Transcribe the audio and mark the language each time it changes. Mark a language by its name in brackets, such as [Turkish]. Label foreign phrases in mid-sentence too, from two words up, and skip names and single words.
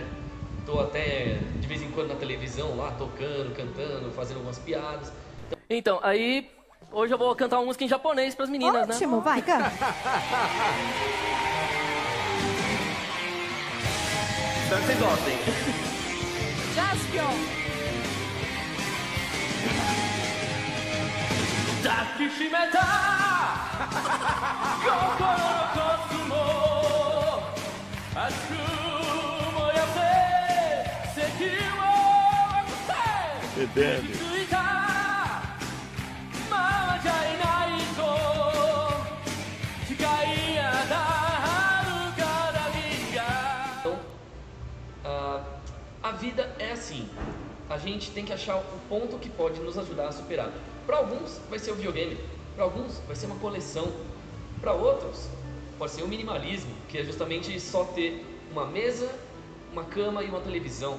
[Portuguese] Tô até de vez em quando na televisão lá, tocando, cantando, fazendo algumas piadas. Então, aí hoje eu vou cantar uma música em japonês pras meninas, né? Ótimo, vai, canta. Espero que vocês gostem. Jaspion. [Japanese] 抱きしめた心のコスモ熱く燃やせ石をついた回 [Portuguese] Então, a vida é assim. A gente tem que achar o ponto que pode nos ajudar a superar. Para alguns vai ser o videogame, para alguns vai ser uma coleção, para outros pode ser o minimalismo, que é justamente só ter uma mesa, uma cama e uma televisão.